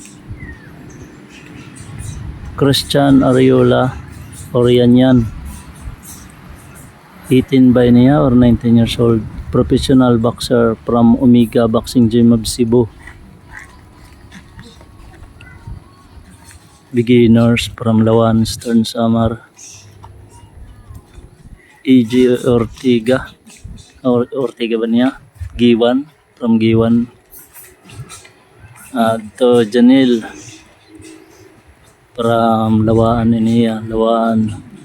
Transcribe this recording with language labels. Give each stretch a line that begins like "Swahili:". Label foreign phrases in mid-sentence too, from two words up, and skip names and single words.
English: Christian Ariola Orianyan, 18
Waray: by niya
English: or 19 years old, professional boxer from Omega Boxing Gym of Cebu. Beginners from Lawan, Stern, Samar.
Waray: E.G. Ortega, Ortega ba niya?
English: Giwan, from Giwan. To Janil from Lawaan
Waray: niya, Lawaan.